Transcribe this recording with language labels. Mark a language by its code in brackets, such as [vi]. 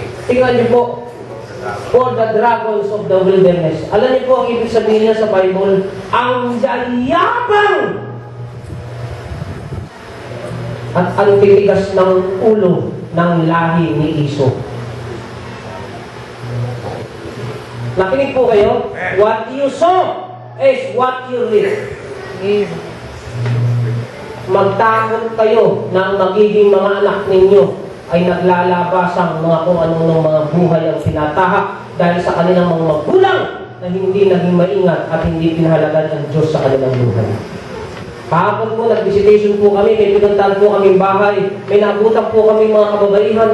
[tl] Tingnan nyo po, [en] for the dragons of the wilderness. [tl] Alam niyo po ang ibig sabihin niya sa Bible? Ang yayabang at ang titigas ng ulo ng lahi ni Esau. Nakinig po kayo? [en] What you sow is what you reap. [tl] Magtakot kayo na ang magiging mga anak ninyo ay naglalabasang mga kung anong mga buhay ang tinatahak dahil sa kanilang mga magulang na hindi naging maingat at hindi pinahalagan ng Diyos sa kanilang buhay. Kahapon po, nag-visitation po kami, may pinuntahan po kaming bahay, may nabutan po kami mga kababaihan.